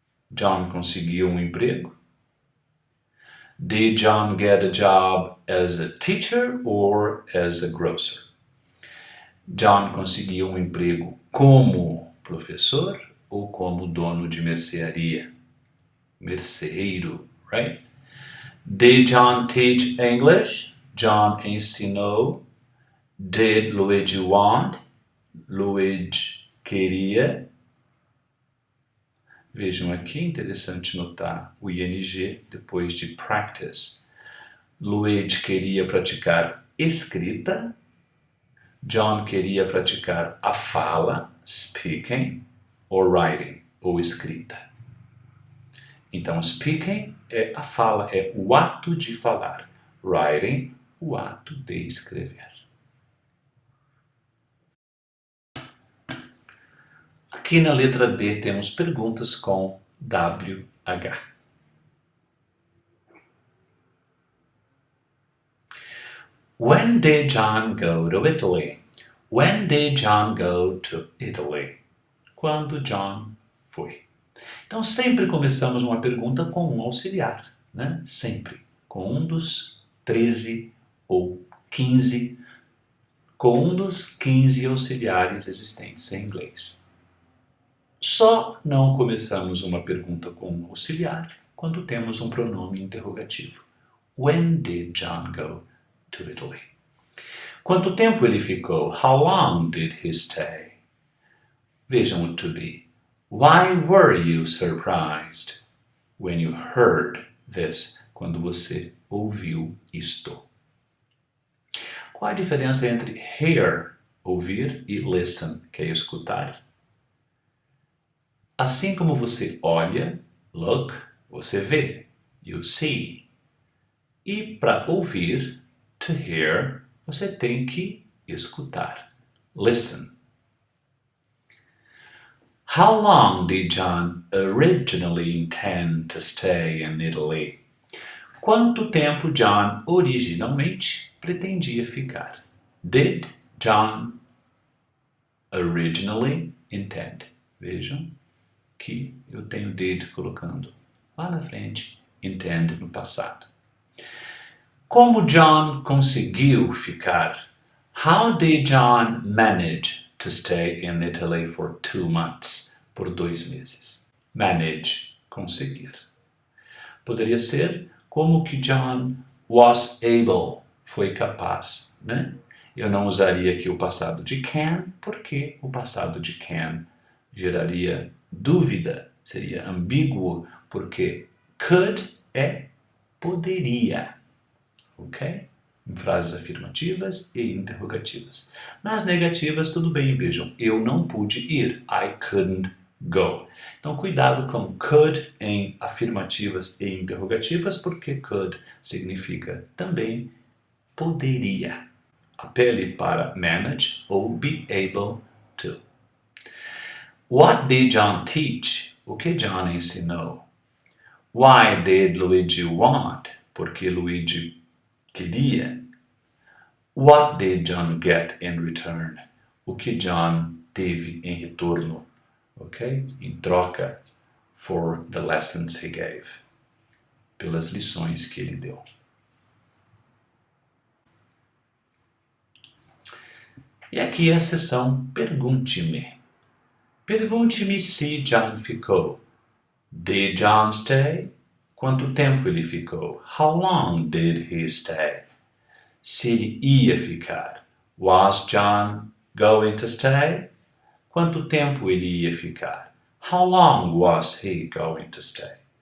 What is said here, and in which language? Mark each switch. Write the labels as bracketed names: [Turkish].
[Portuguese] John conseguiu um emprego? [English] Did John get a job as a teacher or as a grocer? [Portuguese] John conseguiu um emprego como professor ou como dono de mercearia? Merceeiro, [English] right? Did John teach English? [Portuguese] John ensinou. [English] Did Luigi want? [Portuguese] Luigi queria. Vejam aqui, interessante notar o ing depois de practice. Luigi queria praticar escrita. John queria praticar a fala, speaking, ou writing, ou escrita. Então, speaking é a fala, é o ato de falar. Writing, o ato de escrever. Aqui na letra D temos perguntas com WH. [English] When did John go to Italy? When did John go to Italy? [Portuguese] Quando John foi. Então, sempre começamos uma pergunta com um auxiliar, né? Sempre. Com um dos 13 ou 15, com um dos 15 auxiliares existentes em inglês. Só não começamos uma pergunta com um auxiliar quando temos um pronome interrogativo. [English] When did John go to Italy? [Portuguese] Quanto tempo ele ficou? [English] How long did he stay? [Portuguese] Vejam o to be. [English] Why were you surprised when you heard this? [Portuguese] Quando você ouviu isto. Qual a diferença entre hear, ouvir, e listen, que é escutar? Assim como você olha, look, você vê, you see. E para ouvir, to hear, você tem que escutar, listen. [English] How long did John originally intend to stay in Italy? [Portuguese] Quanto tempo John originalmente pretendia ficar? [English] Did John originally intend? [Portuguese] Vejam que eu tenho did colocando lá na frente, intend no passado. Como John conseguiu ficar? [English] How did John manage to stay in Italy for 2 months? [Portuguese] Por 2 meses. Manage, conseguir. Poderia ser como que John was able, foi capaz, né? Eu não usaria aqui o passado de can, porque o passado de can geraria dúvida, seria ambíguo, porque could é poderia, ok? Em frases afirmativas e interrogativas. Nas negativas, tudo bem, vejam, eu não pude ir, [English] I couldn't go. [Portuguese] Então, cuidado com could em afirmativas e interrogativas, porque could significa também poderia. Apele para manage ou be able to. [English] What did John teach? [Portuguese] O que John ensinou? [English] Why did Luigi want? [Portuguese] Porque Luigi queria. [English] What did John get in return? [Portuguese] O que John teve em retorno? Ok? Em troca [English] for the lessons he gave. [Portuguese] Pelas lições que ele deu. E aqui é a seção Pergunte-me. Pergunte-me se John ficou. [English] Did John stay? [Portuguese] Quanto tempo ele ficou? [English] How long did he stay? [Portuguese] Se ele ia ficar. [English] Was John going to stay? [Portuguese] Quanto tempo ele ia ficar? [English] How long was he going to stay?